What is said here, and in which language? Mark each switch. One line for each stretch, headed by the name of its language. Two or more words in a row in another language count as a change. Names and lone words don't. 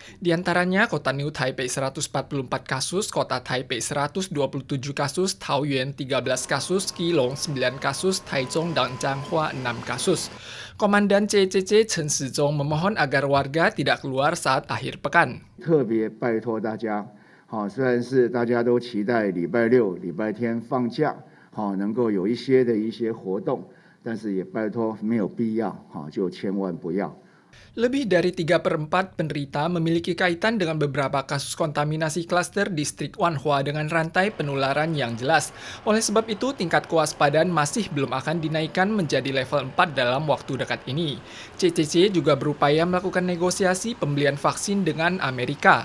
Indonesian: Di antaranya kota New Taipei 144 kasus, kota Taipei 127 kasus, Taoyuan 13 kasus, Keelung 9 kasus, Taichung dan Changhua 6 kasus. Komandan CCC Chen Shizhong memohon agar warga tidak keluar saat akhir pekan.
Chinese: 特别拜托大家，虽然是大家都期待礼拜六、礼拜天放假，能够有一些活动，但是也拜托没有必要，就千万不要。
Indonesian: Lebih dari 3/4 penderita memiliki kaitan dengan beberapa kasus kontaminasi klaster distrik Wanhua dengan rantai penularan yang jelas. Oleh sebab itu, tingkat kewaspadaan masih belum akan dinaikkan menjadi level 4 dalam waktu dekat ini. CCC juga berupaya melakukan negosiasi pembelian vaksin dengan Amerika.